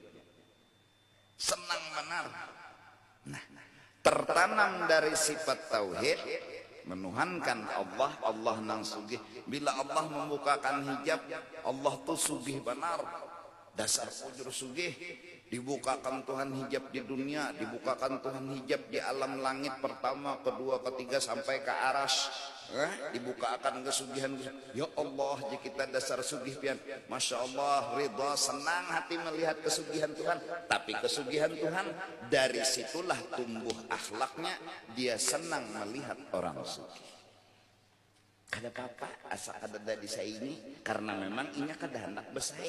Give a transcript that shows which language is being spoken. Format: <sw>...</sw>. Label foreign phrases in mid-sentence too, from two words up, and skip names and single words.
<id>Senang benar. Nah, tertanam dari sifat tauhid, menuhankan Allah, Allah nang sugih. Bila Allah membukakan hijab, Allah tuh sugih benar.</id> <bjn>Dasar pujur sugih.</bjn> <id>Dibukakan Tuhan hijab di dunia, dibukakan Tuhan hijab di alam langit pertama, kedua, ketiga sampai ke aras. Dibukakan kesugihan.</id> <bjn>Ya Allah, jika kita dasar sugih pian,</bjn> <ar>ما شاء الله,</ar> <bjn>ridha, senang hati melihat kesugihan Tuhan.</bjn> <id>Tapi kesugihan Tuhan dari situlah tumbuh akhlaknya.</id> <bjn>Dia senang melihat orang sugih. Kada apa-apa asa kada dari saingi, karena memang inya kada hendak bersaing.</bjn>